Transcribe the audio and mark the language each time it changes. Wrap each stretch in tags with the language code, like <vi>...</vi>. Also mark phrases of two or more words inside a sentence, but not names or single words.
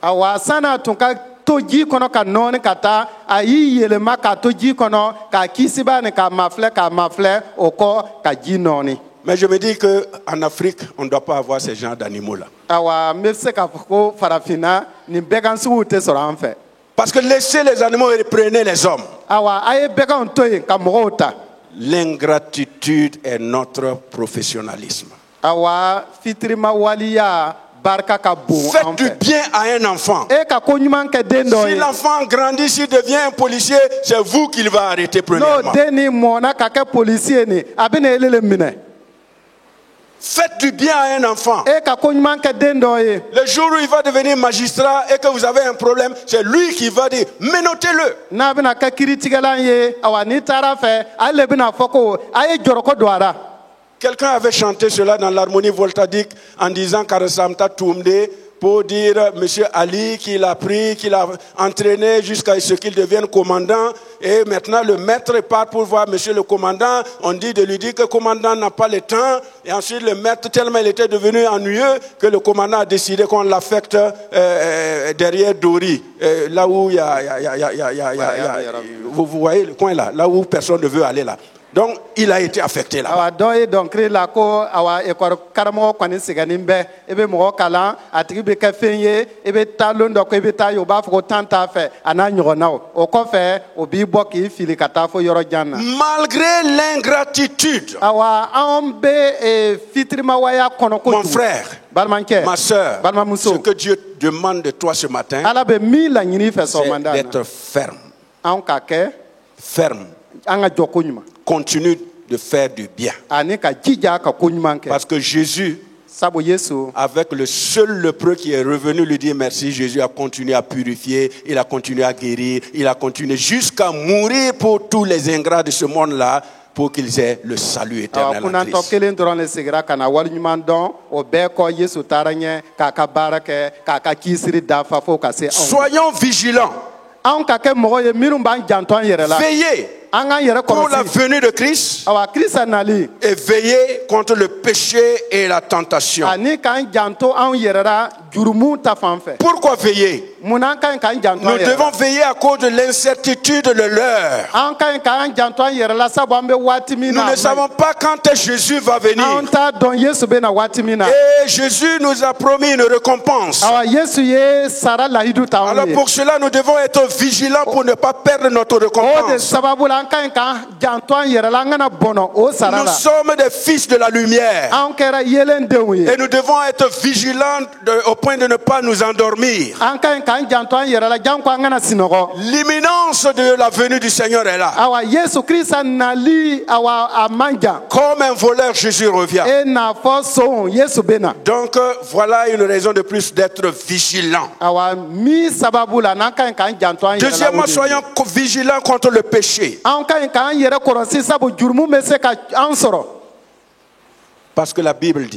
<bm>awa san'a tun ka to ji kɔnɔ ka nɔɔni ka taa a y'i yɛlɛma k'a to ji kɔnɔ k'a kisiba nin k'a mafilɛ o kɔ ka ji nɔɔni</bm> <fr>Mais je me dis qu'en Afrique, on ne doit pas avoir ces genres d'animaux-là.</fr> <bm>awa n bɛ se k'a fɔ ko farafinna nin bɛɛkan suguw tɛ sɔrɔ an fɛ.</bm> <fr>Parce que laissez les animaux et prenez les hommes.</fr> <bm>awa a ye bɛɛkanw to yen ka mɔgɔw ta.</bm> <fr>L'ingratitude est notre professionnalisme.</fr> <bm>awa fitirima waliya barika ka bon</bm> <fr>Faites</fr> <bm>an</bm> <fr>du</fr> <bm>fɛ.</bm> <fr>bien à un enfant.</fr> <bm>e ka ko ɲuman kɛ den dɔ</bm> <fr>Si</fr> <bm>ye.</bm> <fr>l'enfant grandit, s'il devient un policier, c'est vous qu'il va arrêter</fr> <bm>n'o</bm> <fr>premièrement.</fr> <bm>den ni mɔna ka kɛ polisi ye nin a bɛ na ele le minɛ.</bm> <fr>Faites du bien à un enfant.</fr> <bm>e ka ko ɲuman kɛ den dɔ ye.</bm> <fr>Le jour où il va devenir magistrat et que vous avez un problème, c'est lui qui va dire, menotez-le.</fr> <bm>n'a bɛna kɛ kiiritigɛlan ye awa n'i taara fɛ ale le bɛna fɔ ko a ye jɔrɔkɔ don a la.</bm> <fr>Quelqu'un avait chanté cela dans l'harmonie voltadique en disant</fr> <mos>Karasamta Toumde</mos> <fr>pour dire Monsieur Ali qu'il a pris, qu'il a entraîné jusqu'à ce qu'il devienne commandant. Et maintenant le maître part pour voir Monsieur le commandant. On dit de lui dire que le commandant n'a pas le temps. Et ensuite le maître, tellement il était devenu ennuyeux que le commandant a décidé qu'on l'affecte derrière Dori. Là où il y a vous voyez le coin là où personne ne veut aller là. Donc, il a été affecté là.</fr> <bm>awa dɔ ye dɔnkili la ko awa ekɔli karamɔgɔ kɔni sɛgɛnnen bɛ i bɛ mɔgɔ kalan a tigi bɛ kɛ fɛn ye i bɛ taa lon dɔ ko i bɛ taa ye o b'a fɔ ko tan t'a fɛ a n'a ɲɔgɔnnaw o kɔfɛ o b'i bɔ k'i fili ka taa fo yɔrɔ jan na.</bm> <fr>Malgré l'ingratitude,</fr> <bm>awa an bɛ fitirimawaya kɔnɔ</bm> <fr>mon</fr> <bm>kojugu.</bm> <fr>frère,</fr> <bm>balimakɛ</bm> <fr>ma soeur,</fr> <bm>balimamuso</bm> <fr>ce que Dieu demande de toi ce matin,</fr> <bm>ala bɛ min laɲini i fɛ</bm> <fr>c'est</fr> <bm>sɔgɔmada na</bm> <fr>d'être ferme.</fr> <bm>anw ka kɛ</bm> <fr>Ferme.</fr> <bm>an ka jɔ ko ɲuman</bm> <fr>Continue de faire du bien.</fr> <bm>ani ka jija ka ko ɲuman kɛ</bm> <fr>Parce que Jésus,</fr> <bm>sabu yesu</bm> <fr>avec le seul lépreux qui est revenu lui dire merci, Jésus a continué à purifier, il a continué à guérir, il a continué jusqu'à mourir pour tous les ingrats de ce monde-là, pour qu'ils aient le salut</fr> <bm>awa</bm> <fr>éternel en</fr> <bm>kunnantɔ</bm> <fr>Christ.</fr> <bm>kelen dɔrɔn le segira ka na waliɲuman dɔn o bɛɛ kɔ yesu taara ɲɛ k'a ka baara kɛ k'a ka kiisiri dafa fo ka se anw ma.</bm> <fr>Soyons vigilants,</fr> <bm>anw ka kɛ mɔgɔ ye minnu b'an janto an yɛrɛ la</bm> <fr>veillez</fr> <bm>an k'an yɛrɛ</bm> <fr>pour la</fr> <bm>kɔlɔsi</bm> <fr>venue de Christ</fr> <bm>awa krista nali</bm> <fr>et veillez contre le péché et la tentation.</fr> <bm>ani k'an janto anw yɛrɛ la jurumu ta fan fɛ.</bm> <fr>Pourquoi veiller?</fr> <bm>mun na an ka ɲi k'an janto</bm> <fr>Nous</fr> <bm>an yɛrɛ</bm> <fr>devons</fr> <bm>la.</bm> <fr>veiller à cause de l'incertitude de l'heure.</fr> <bm>an ka ɲi k'an janto an yɛrɛ la sabu an bɛ waati min</bm> <fr>Nous</fr> <bm>na</bm> <fr>ne savons pas quand est Jésus va venir.</fr> <bm>an t'a dɔn yesu bɛ na waati min na.</bm> <fr>Et Jésus nous a promis une récompense.</fr> <bm>awa yesu ye sara lahidu ta anw</bm> <fr>Alors</fr> <bm>ye.</bm> <fr>pour cela, nous devons être vigilants pour ne pas perdre notre</fr> <bm>o de</bm> <fr>récompense.</fr> <bm>sababu la an ka ɲi k'an janto an yɛrɛ la an kana bɔnɔ o sara</bm> <fr>Nous</fr> <bm>la.</bm> <fr>sommes des fils de la lumière.</fr> <bm>an kɛra yelendenw ye.</bm> <fr>Et nous devons être vigilants au point de ne pas nous endormir.</fr> <bm>an ka ɲi k'an janto an yɛrɛ la jan ko an kana sinɔgɔ.</bm> <fr>L'imminence de la venue du Seigneur est là.</fr> <bm>awa yesu krista nali awa a man jan.</bm> <fr>Comme un voleur, Jésus revient.</fr> <bm>e n'a fɔ sɔn yesu bɛ na.</bm> <fr>Donc voilà une raison de plus d'être vigilant.</fr> <bm>awa min sababu la n'an ka ɲi k'an janto an yɛrɛ la.</bm> <fr>Deuxièmement,</fr> <bm>o de ye.</bm> <fr>soyons vigilants contre le péché.</fr> <bm>an ka ɲi k'an yɛrɛ kɔlɔsi sabu jurumu bɛ se ka an sɔrɔ.</bm> <fr>Parce que la Bible dit</fr>